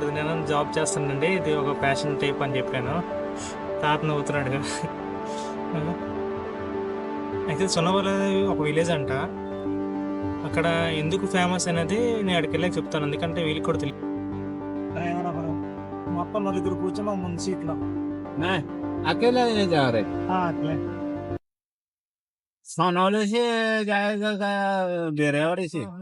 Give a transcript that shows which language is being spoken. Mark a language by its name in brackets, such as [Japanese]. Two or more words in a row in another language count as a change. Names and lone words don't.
[Telugu] నేను జాబ్ చేస్తానండి, ఇది ఒక [English] passion type [Telugu] అని చెప్పాను. తాత నవ్వుతున్నాడు. అయితే సోనవాల్ ఒక విలేజ్ అంట. అక్కడ ఎందుకు ఫేమస్ అనేది నేను అక్కడికి వెళ్ళాక చెప్తాను, ఎందుకంటే వీళ్ళకి కూడా తెలియదు. మొత్తం నలుగురు కూర్చున్నాం ముందు సీట్లో. [Hindi] अकेले नहीं जा रहे, [Telugu] అట్లే [Hindi] सोनौली से जाएगा बेरेवाड़ी से.